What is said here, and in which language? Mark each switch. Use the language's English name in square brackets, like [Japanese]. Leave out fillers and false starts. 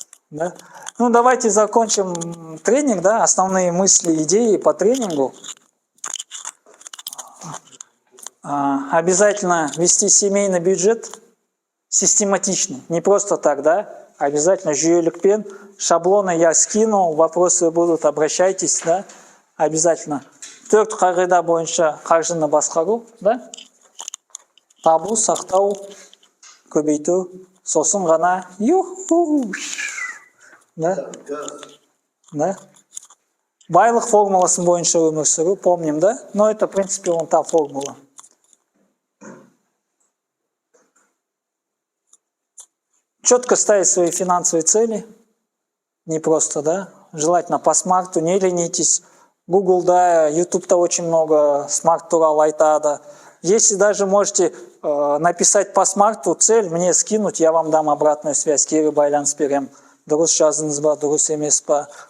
[Russian] Да? Ну, давайте закончим тренинг, да? Основные мысли, идеи по тренингу. Обязательно вести семейный бюджет систематично. Не просто так, да? Обязательно жүйелікпен. Шаблоны я скину, вопросы будут, обращайтесь, да? Обязательно. [Kazakh] 4 қағида бойынша қаржыны басқару, да? Табу, сақтау, көбейту, сосын ғана юху. Да? Да? Байлық формуласын бойынша өмір сүру, помним, да? [Russian] Но это, в принципе, вон та формула. Четко ставить свои финансовые цели. Не просто, да? Желательно по смарту, не ленитесь. Google, да, YouTube-то очень много, [Kazakh] смарт турал айтады. [Russian] Если даже можете написать по смарту цель, мне скинуть, я вам дам обратную связь, [Kazakh] кері байланыс берем. Дұрыс жаздыңыз ба, дұрыс емес па.